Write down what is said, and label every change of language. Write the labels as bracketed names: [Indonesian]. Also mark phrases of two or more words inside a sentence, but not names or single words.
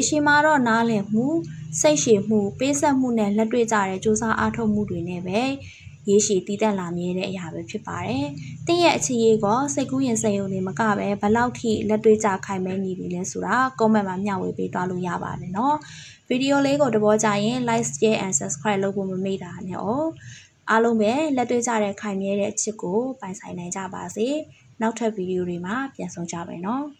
[Burmese] ရှည်မှာတော့နားလည်မှုစိတ်ရှည်မှုပေးဆက်မှုနဲ့လက်တွေ့ကြတဲ့စူးစမ်းအားထုတ်မှုတွေနဲ့ပဲရေရှည်တည်တံ့လာမြဲတဲ့အရာပဲဖြစ်ပါတယ်။တင့်ရဲ့အခြေရေးကစိတ်ကူးရင်စိတ်ယုံနေမကပဲဘလောက်ထိလက်တွေ့ကြခိုင်မဲနေပြီလဲဆိုတာ comment မှာမျှဝေပေးသွားလို့ရပါတယ်နော်။ဗီဒီယိုလေးကိုသဘောကျရင် [English] like share and subscribe [Burmese] လုပ်ဖို့မမေ့တာနဲ့အားလုံးပဲလက်တွေ့ကြတဲ့ခိုင်မြဲတဲ့အချစ်ကိုပိုင်ဆိုင်နိုင်ကြပါစေ။နောက်ထပ်ဗီဒီယိုတွေမှာပြန်ဆုံကြပါမယ်နော်။